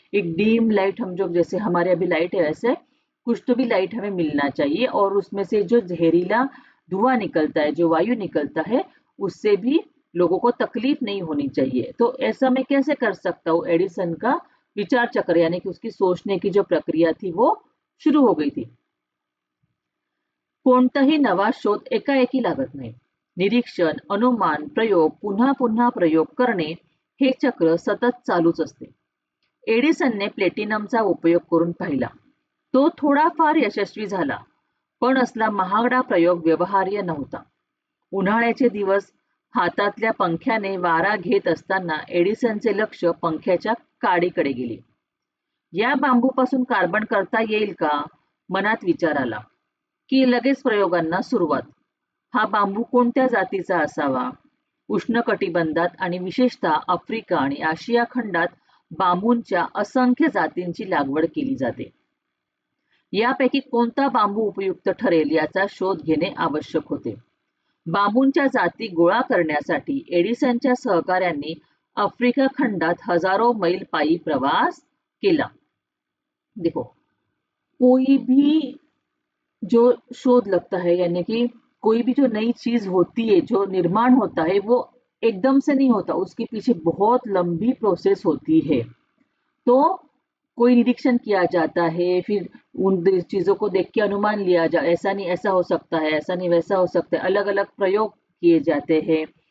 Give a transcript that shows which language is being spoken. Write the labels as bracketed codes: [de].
[hi] एक dim light, हम जो जैसे हमारे अभी लाइट है वैसे कुछ तो भी लाइट हमें मिलना चाहिए, और उसमें से जो जहरीला धुआं निकलता है, जो वायु निकलता है, उससे भी लोगों को तकलीफ नहीं होनी चाहिए। तो ऐसा मैं कैसे कर सकता हूँ, एडिसन का विचार चक्र यानी कि उसकी सोचने की जो प्रक्रिया थी वो शुरू हो गई थी। [mr] कोणताही नवा शोध एकाएकी लागत नाही, निरीक्षण, अनुमान, प्रयोग, पुन्हा पुन्हा प्रयोग करणे, हे चक्र सतत चालूच असते। एडिसनने प्लॅटिनमचा उपयोग करून पाहिला, तो थोडाफार यशस्वी झाला, पण असला महागडा प्रयोग व्यवहार्य नव्हता। उन्हाळ्याचे दिवस, हातातल्या पंख्याने वारा घेत असताना एडिसनचे लक्ष पंख्याच्या काडीकडे गेले. या बांबूपासून कार्बन करता येईल का, मनात विचार आला, की लगेच प्रयोगांना सुरुवात. हा बांबू कोणत्या जातीचा असावा? उष्णकटिबंधात आणि विशेषतः आफ्रिका आणि आशिया खंडात बांबूंच्या असंख्य जातींची लागवड केली जाते. यापैकी कोणता बांबू उपयुक्त ठरेल याचा शोध घेणे आवश्यक होते. बांबूंच्या जाती गोळा करण्यासाठी एडिसनच्या सहकाऱ्यांनी आफ्रिका खंडात हजारो मैल पायी प्रवास केला. [hi] देखो, कोई भी जो शोध लगता है यानी कि कोई भी जो नई चीज होती है, जो निर्माण होता है, वो एकदम से नहीं होता, उसके पीछे बहुत लंबी प्रोसेस होती है। तो कोई निरीक्षण किया जाता है, फिर उन चीजों को देख के अनुमान लिया जा, ऐसा नहीं ऐसा हो सकता है, ऐसा नहीं वैसा हो सकता है, अलग अलग प्रयोग किए जाते हैं।